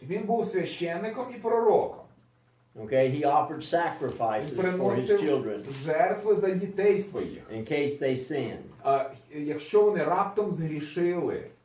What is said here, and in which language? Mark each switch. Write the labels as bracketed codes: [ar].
[uk] Він був священником і пророком. [en] Okay, he offered sacrifices [uk] Він [en] for his [uk] приносив [en] children [uk] жертви за дітей своїх. [en] in case they sinned. [uk] А якщо вони раптом згрішили,